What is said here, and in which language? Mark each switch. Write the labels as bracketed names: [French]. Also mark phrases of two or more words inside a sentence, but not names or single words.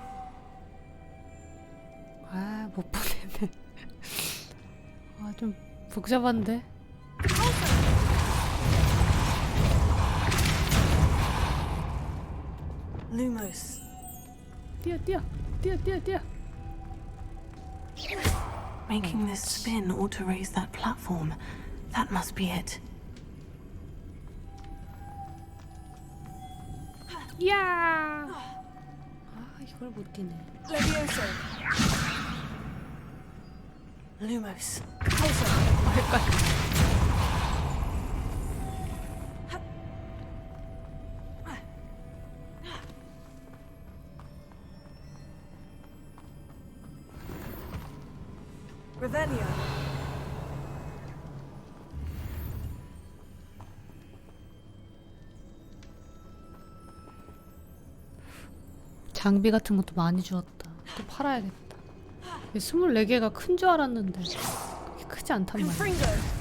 [Korean] 못 보내네. 좀 복잡한데? Lumos. 뛰어. [English] Making this spin ought to raise that platform. That must be it. [Korean] 야! 이걸 못 뛰네. Leviosa. Lumos. Revelio. 장비 같은 것도 많이 주었다. 또 팔아야겠다. 24개가 큰 줄 알았는데 그렇게 크지 않단 말이야.